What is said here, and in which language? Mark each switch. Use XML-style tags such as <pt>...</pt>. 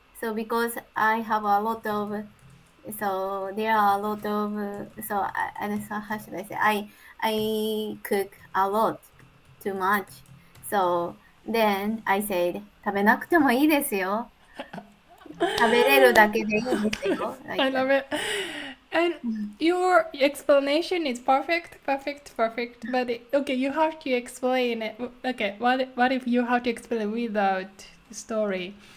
<en>So because I have a lot of, so there are a lot of, so how should I say, I cook a lot, too much. So then I said,</en> <ja>食べなくてもいいですよ。食べれるだけでいいですよ。</ja> <en>Like I love it. And your explanation is perfect. But okay, you have to explain it. Okay, what if you have to explain it without story?</en>